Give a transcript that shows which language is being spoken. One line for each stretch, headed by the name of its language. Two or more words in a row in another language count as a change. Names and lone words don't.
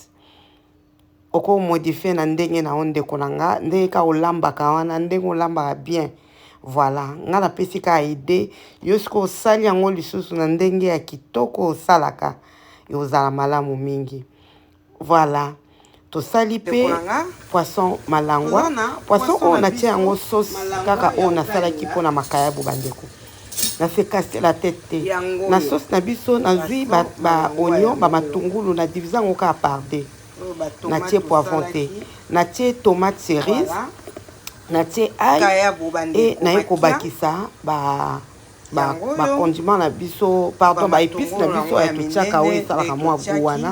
Lingala: Oko modifier na ndenge na onde kolanga ndenge ka olamba ka wana ndenge olamba bien. Voilà, nga na pesi ka idée yo siko sali yango lisusu na ndenge ya kitoko salaka yo zala malamu mingi. Voilà. To sali pe poisson malangwa. Poisson
French: on a
Lingala: tia yango sauce kaka
French: on a
Lingala: salaki pona makayabu bandeko.
French: Na se casser la tête.
Lingala: Na sauce na biso na zui ba oignon ba matungulu na divisa ngo ka parde. Na tie poivron te. Na tie
French: tomate cerise.
Lingala: Na tie
French: ail et
Lingala: na yeko bakisa ba condiment na biso pardon ba épices na biso ya totiaka oyo esalaka mwa buwana.